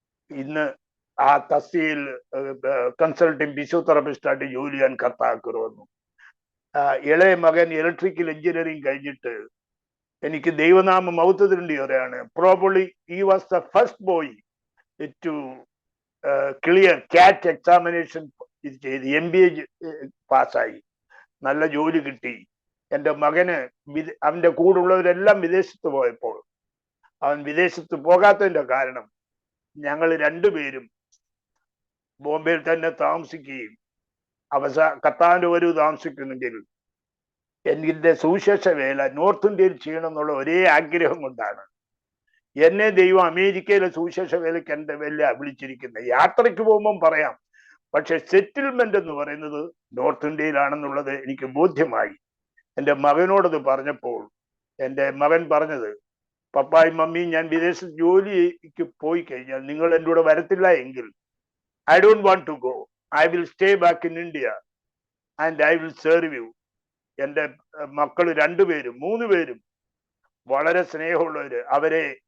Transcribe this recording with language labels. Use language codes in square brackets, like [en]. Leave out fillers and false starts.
[ml] ഇന്ന് ആ തസ്തിയിൽ കൺസൾട്ടിംഗ് ഫിസിയോതെറാപ്പിസ്റ്റായിട്ട് ജോലി ചെയ്യാൻ കർത്താവ് വന്നു. ഇളയ മകൻ ഇലക്ട്രിക്കൽ എഞ്ചിനീയറിംഗ് കഴിഞ്ഞിട്ട് എനിക്ക് ദൈവനാമ മൗത്തതിരണ്ടി പറയാണ്. [en] probably he was the first boy to clear CAT [ml] examination ചെയ്ത് MBA പാസ്സായി. നല്ല ജോലി കിട്ടി. എൻ്റെ മകന് അവൻ്റെ കൂടുള്ളവരെല്ലാം വിദേശത്ത് പോയപ്പോൾ അവൻ വിദേശത്ത് പോകാത്തതിൻ്റെ കാരണം ഞങ്ങൾ രണ്ടുപേരും ബോംബെയിൽ തന്നെ താമസിക്കുകയും കർത്താവിൻ്റെ ഒരു താമസിക്കുന്നെങ്കിൽ എൻ്റെ സുവിശേഷ വേല നോർത്ത് ഇന്ത്യയിൽ ചെയ്യണം എന്നുള്ള ഒരേ ആഗ്രഹം കൊണ്ടാണ് എന്നെ ദൈവം അമേരിക്കയിലെ സുവിശേഷ വേലയ്ക്ക് എൻ്റെ വേല വിളിച്ചിരിക്കുന്നത്. യാത്രയ്ക്ക് പോകുമ്പം പറയാം, പക്ഷെ സെറ്റിൽമെന്റ് എന്ന് പറയുന്നത് നോർത്ത് ഇന്ത്യയിലാണെന്നുള്ളത് എനിക്ക് ബോധ്യമായി. എൻ്റെ മകനോടത് പറഞ്ഞപ്പോൾ എൻ്റെ മകൻ പറഞ്ഞത്, പപ്പായും മമ്മിയും ഞാൻ വിദേശത്ത് ജോലിക്ക് പോയി കഴിഞ്ഞാൽ നിങ്ങൾ എൻ്റെ കൂടെ വരത്തില്ല എങ്കിൽ [en] I don't want to go. I will stay back in India and I will serve you. [ml] എൻ്റെ മക്കൾ 2 പേരും 3 പേരും വളരെ സ്നേഹമുള്ളവര്. അവരെ